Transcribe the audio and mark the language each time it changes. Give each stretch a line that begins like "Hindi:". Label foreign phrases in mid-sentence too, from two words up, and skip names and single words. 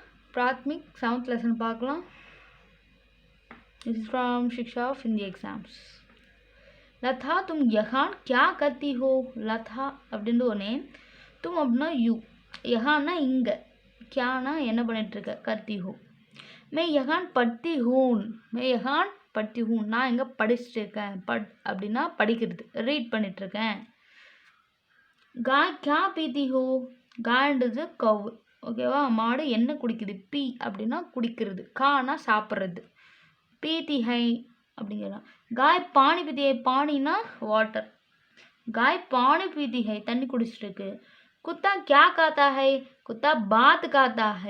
Tamil: प्राथमिक
English: 7th lesson
Tamil: பார்க்கலாம்.
English: This is from Shiksha of Hindi exams.
Hindi: लता तुम यहाँ क्या करती हो?
Tamil: लता அப்படின்ற ஒரு நேம், तुम அப்படின்னா யூ, यहांனா இங்கே, क्याனா என்ன பண்ணிட்டு இருக்க,
Hindi: करती हो. मैं यहाँ पढ़ती हूँ, मैं यहाँ पढ़ती हूँ,
Tamil: நான் இங்கே படிச்சுட்டு இருக்கேன். அப்படின்னா படிக்கிறது, ரீட் பண்ணிட்டு இருக்கேன்.
Hindi: गाय क्या पीती हो?
Tamil: गायன்றது கவ், ஓகேவா? மாடு என்ன குடிக்குது? பி அப்படின்னா குடிக்கிறது, கானா சாப்பிட்றது.
Hindi: पीती है
Tamil: அப்படிங்கிறலாம்.
Hindi: गाय पानी पीती है,
Tamil: பானினா வாட்டர்.
Hindi: गाय पानी पीती है,
Tamil: தண்ணி குடிச்சிட்டு இருக்கு.
Hindi: कुत्ता क्या खाता है? कुत्ता भात खाता है.